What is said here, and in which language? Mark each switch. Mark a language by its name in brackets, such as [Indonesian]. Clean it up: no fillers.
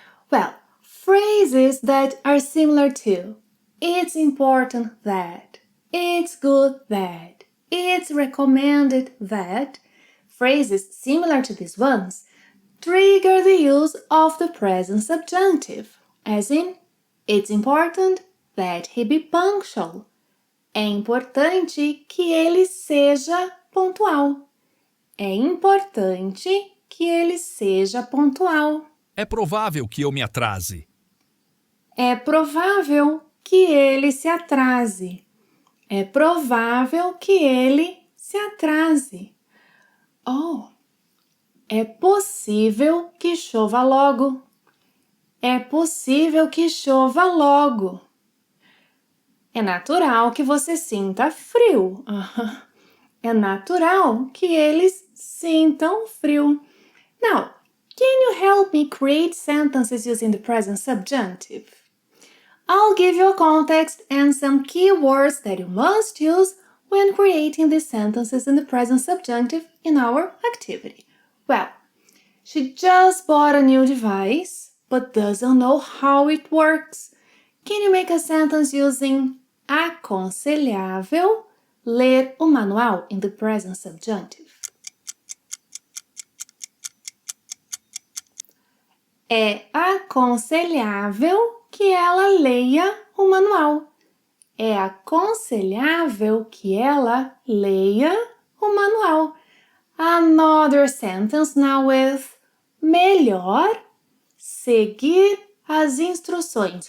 [English] Well, phrases that are similar to it's important that, it's good that, it's recommended that, phrases similar to these ones trigger the use of the present subjunctive, as in, it's important that he be punctual. [Portuguese] É importante que ele seja pontual. É importante que ele seja pontual. É provável que eu me atrase. É provável que ele se atrase. É provável que ele se atrase. Oh, é possível que chova logo. É possível que chova logo. É natural que você sinta frio. É natural que eles sintam frio. [English] Now, can you help me create sentences using the present subjunctive? I'll give you a context and some keywords that you must use when creating these sentences in the present subjunctive in our activity. Well, she just bought a new device, but doesn't know how it works. Can you make a sentence using [Portuguese] aconselhável ler o manual [English] in the present subjunctive? [Portuguese] É aconselhável que ela leia o manual. É aconselhável que ela leia o manual. [English] Another sentence now with [Portuguese] melhor seguir as instruções.